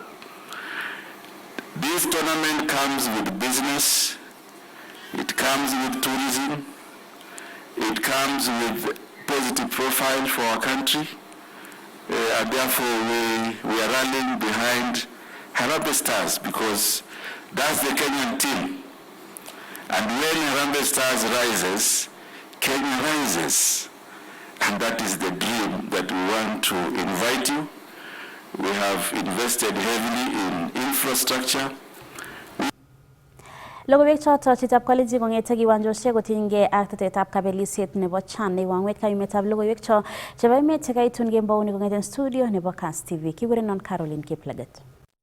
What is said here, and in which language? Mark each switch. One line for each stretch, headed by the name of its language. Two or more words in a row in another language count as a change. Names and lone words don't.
English: This tournament comes with business, it comes with tourism, it comes with positive profile for our country, and therefore we are rallying behind Harambee Stars, because that's the Kenyan team. And when Harambee Stars rises, Kenya rises. And that is the dream that we want to invite you. We have invested heavily in infrastructure.
Kalenjin: Logoiwek choto chitab kwaliji kongete kiwanjosiek kotinygei ak tetetab kabelisiet nebo CHAN neiwangwet kayumetab logoiwek cho chebo emet chekaitun kembouni kongeten studio nebo Kass TV. Kikurenon Caroline Kiplagat.